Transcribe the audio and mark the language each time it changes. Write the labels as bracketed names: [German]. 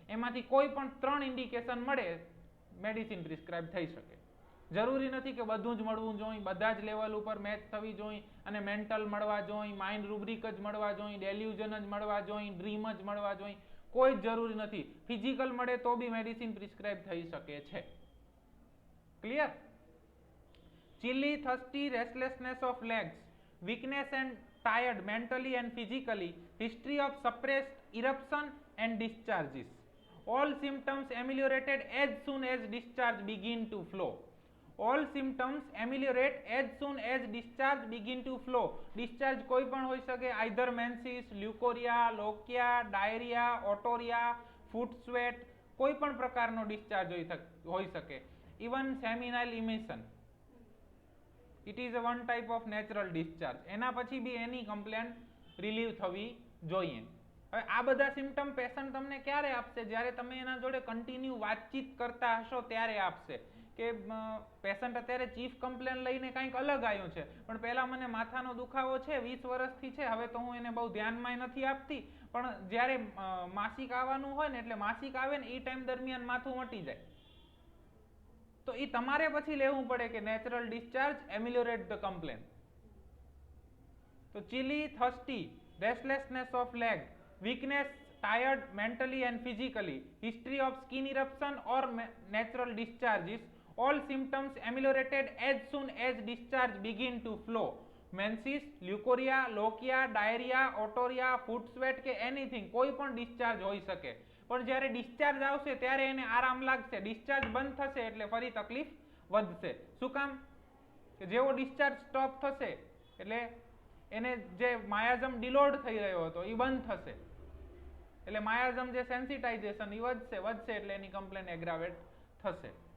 [Gujarati] એમાંથી કોઈ પણ 3 ઇન્ડિકેશન મળે મેડિસિન પ્રિસ્ક્રાઇબ થઈ શકે. જરૂરી નથી કે બધું જ મળવું જોઈએ, બધા જ લેવલ ઉપર મેચ થવી જોઈએ, અને મેન્ટલ મળવા જોઈએ, માઇન્ડ રૂબ્રિક જ મળવા જોઈએ, ડેલ્યુઝન જ મળવા જોઈએ, ડ્રીમ જ મળવા જોઈએ, કોઈ જ જરૂરી નથી. ફિઝિકલ મળે તો બી મેડિસિન પ્રિસ્ક્રાઇબ થઈ શકે છે. Clear? [English] chilly, thirsty, restlessness of legs, weakness and tired mentally and physically, history of suppressed eruption and discharges. All symptoms ameliorated as soon as discharge begin to flow. All symptoms ameliorate as soon as discharge begin to flow. [Gujarati] Discharge કોઈ પણ હોઈ શકે, [English] either menses, leukorrhea, lochia, diarrhea, otorrhea, foot sweat, [Gujarati] કોઈ પણ પ્રકારનો discharge હોઈ શકે. [English] Even seminal emission. It is a one type of natural discharge. [Gujarati] એના પછી બી એની કમ્પ્લેન રિલીવ થવી જોઈએ. હવે આ બધા સિમ્ટમ પેશન્ટ તમને ક્યારે આપશે? જ્યારે તમે એના જોડે કન્ટિન્યુ વાતચીત કરતા હશો ત્યારે આપશે. કે પેશન્ટ અત્યારે ચીફ કમ્પ્લેન લઈને કંઈક અલગ આવ્યું છે, પણ પહેલા મને માથાનો દુખાવો છે, 20 વર્ષથી છે, હવે તો હું એને બહુ ધ્યાનમાં નથી આપતી, પણ જ્યારે માસિક આવવાનું હોય ને, એટલે માસિક આવે ને એ ટાઈમ દરમિયાન માથું મટી જાય, તો એ તમારે પછી લેવું પડે કે [English] Natural discharge ameliorate the complain. તો chilly, thirsty, restlessness of leg, weakness, tired mentally and physically, history of skin eruption or natural discharges, all symptoms ameliorated as soon as discharge begin to flow. Menses, leukorrhea, lochia, diarrhea, otorrhea, foot sweat કે anything, [Gujarati] કોઈ પણ discharge હોઈ શકે. પણ જ્યારે discharge આવશે ત્યારે એને આરામ લાગશે. ડિસ્ચાર્જ બંધ થશે એટલે ફરી તકલીફ વધશે. શું કામ? કે જેવો ડિસ્ચાર્જ સ્ટોપ થશે એટલે એને જે માયાઝમ ડિલોડ થઈ રહ્યો હતો એ બંધ થશે, એટલે માયાઝમ જે સેન્સિટાઇઝેશન એ વધશે એટલે એની કમ્પ્લેન એગ્રાવેટ થશે.